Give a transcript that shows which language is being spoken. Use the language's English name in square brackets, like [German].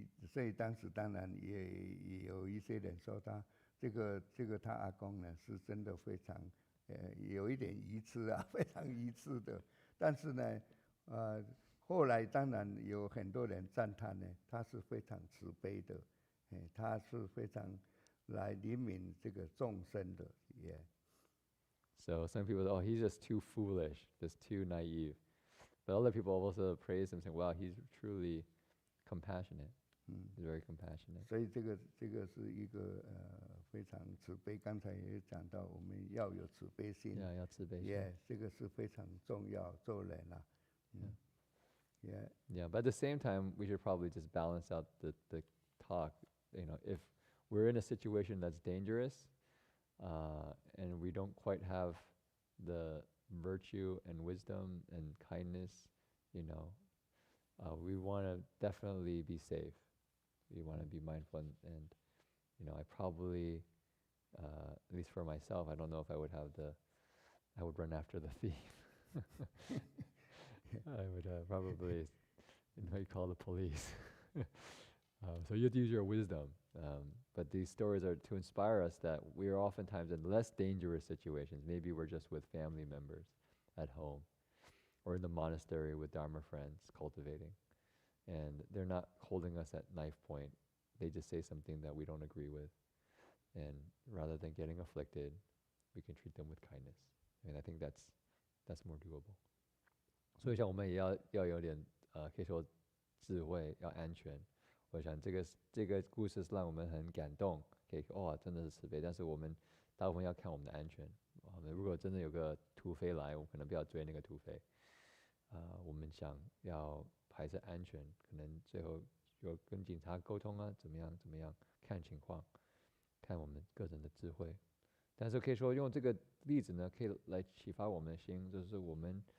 [Chinese] 所以当时当然也有一些人说他这个他阿公呢是真的非常有一点愚痴啊，非常愚痴的。但是呢后来当然有很多人赞叹呢，他是非常慈悲的，他是非常来怜悯这个众生的。 [English] So some people say, he's just too foolish, just too naive. But other people also praise him, saying, wow, he's truly compassionate. He's very compassionate. [Chinese] 所以这个是一个非常慈悲。刚才也讲到，我们要有慈悲心。 Yeah, 要慈悲心。这个是非常重要，做人啊。 [English] Yeah, but at the same time, we should probably just balance out the talk. If we're in a situation that's dangerous, and we don't quite have the virtue and wisdom and kindness, we want to definitely be safe. We want to be mindful, and I probably, at least for myself, I don't know if I would run after the thief. I would probably, call the police. So you have to use your wisdom. But these stories are to inspire us that we are oftentimes in less dangerous situations. Maybe we're just with family members at home or in the monastery with Dharma friends cultivating. And they're not holding us at knife point. They just say something that we don't agree with. And rather than getting afflicted, we can treat them with kindness. And I think that's more doable. [Chinese] 所以像我们也要有点可以说智慧，要安全。我想这个故事是让我们很感动，可以真的是慈悲。但是我们大部分要看我们的安全。如果真的有个土匪来，我们可能不要追那个土匪。我们想要还是安全，可能最后有跟警察沟通啊，怎么样，看情况，看我们个人的智慧。但是可以说用这个例子呢，可以来启发我们的心，就是我们